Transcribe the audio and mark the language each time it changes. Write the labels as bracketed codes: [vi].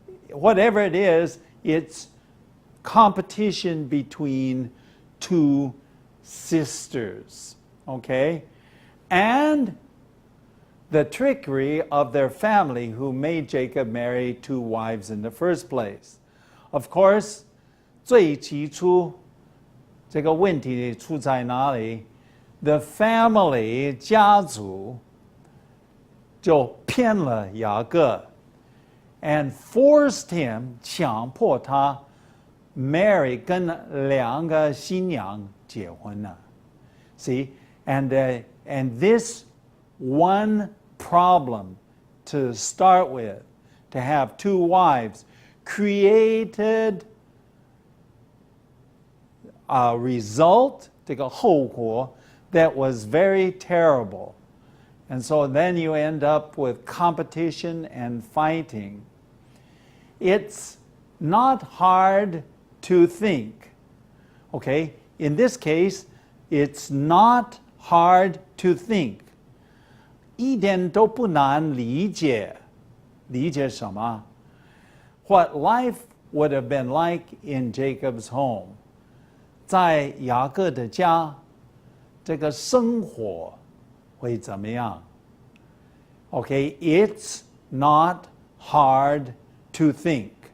[en] Whatever it is, it's competition between two sisters, okay? And the trickery of their family who made Jacob marry two wives in the first place. Of course, [zh] 最起初这个问题出在哪里？ [en] The family [zh] 家族就骗了雅各 [en] and forced him [zh] 强迫他 [en] marry [zh] 跟两个新娘结婚了 [en] See, and this one problem to start with, to have two wives, created a result, [zh] 这个后果 [en] that was very terrible. And so then you end up with competition and fighting. It's not hard to think. Okay? In this case, it's not hard to think. [zh] 一点都不难理解。理解什么？ [en] What life would have been like in Jacob's home. [zh] 在雅各的家 这个生活会怎么样 [en] Okay, it's not hard to think.